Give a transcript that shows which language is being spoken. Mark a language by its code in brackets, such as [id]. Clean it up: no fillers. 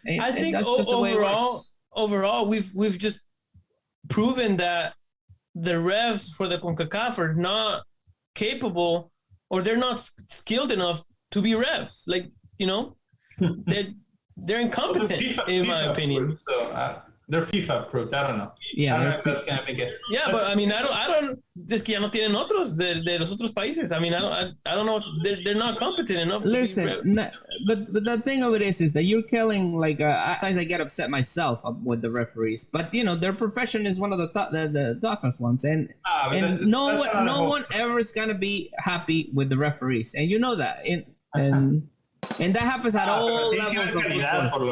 [en] I think overall, we've just proven that the refs for the CONCACAF are not capable, or they're not skilled enough to be refs. Like, you know, they're incompetent in my opinion. So they're FIFA approved. I don't know. Yeah, I don't know if that's gonna make it. Yeah, but I mean, I don't. [es] Es que ya no tienen otros de los otros países. [en] I mean, I don't know. They're not competent enough. Listen, but the thing of it is that you're killing like. Sometimes I get upset myself with the referees, but you know their profession is one of the toughest ones, and no one ever is gonna be happy with the referees, and you know that, and that happens at all levels of football.